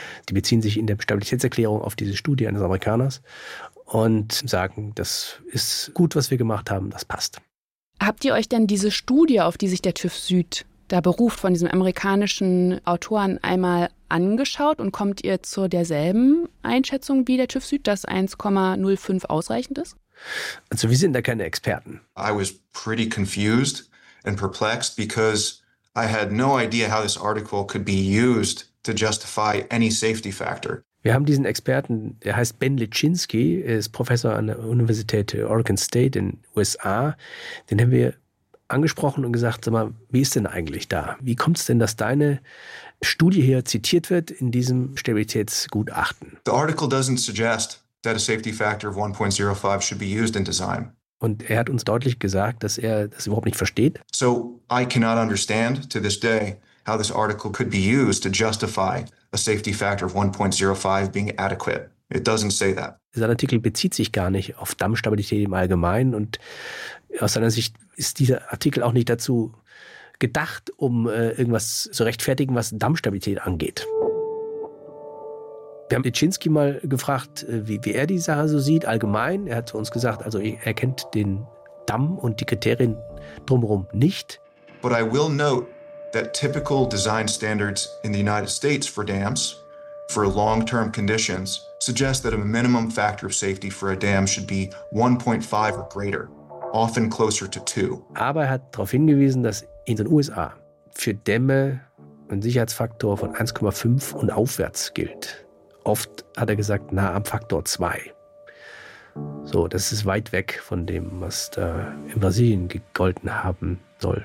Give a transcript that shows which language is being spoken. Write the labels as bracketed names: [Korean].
[German] Die beziehen sich in der Stabilitätserklärung auf diese Studie eines Amerikaners und sagen, das ist gut, was wir gemacht haben, das passt. Habt ihr euch denn diese Studie, auf die sich der TÜV Süd da beruft, von diesem amerikanischen Autoren einmal angeschaut und kommt ihr zu derselben Einschätzung wie der TÜV Süd, dass 1,05 ausreichend ist? Also wir sind da keine Experten. [English] I was pretty confused and perplexed because I had no idea how this article could be used to justify any safety factor. [German] Wir haben diesen Experten, der heißt Ben Lichinsky, ist Professor an der Universität Oregon State in USA. Den haben wir angesprochen und gesagt, sag mal, wie ist denn eigentlich da? Wie kommt es denn, dass deine Studie hier zitiert wird in diesem Stabilitätsgutachten? [English] The article doesn't suggest that a safety factor of 1.05 should be used in design. [German] Und er hat uns deutlich gesagt, dass er das überhaupt nicht versteht. [English] So I cannot understand to this day how this article could be used to justify a safety factor of 1.05 being adequate. It doesn't say that. [German] Dieser Artikel bezieht sich gar nicht auf Dammstabilität im Allgemeinen und aus seiner Sicht ist dieser Artikel auch nicht dazu gedacht, um irgendwas zu rechtfertigen, was Dammstabilität angeht. Wir haben Pietschinski mal gefragt, wie er die Sache so sieht, allgemein. Er hat zu uns gesagt, also er kennt den Damm und die Kriterien drumherum nicht. But I will note that typical design standards in the United States for dams, for long-term conditions, suggest that a minimum factor of safety for a dam should be 1.5 or greater, often closer to 2. Aber er hat darauf hingewiesen, dass in den USA für Dämme ein Sicherheitsfaktor von 1,5 und aufwärts gilt. Oft hat er gesagt, nah am Faktor 2. So, das ist weit weg von dem, was da in Brasilien gegolten haben soll.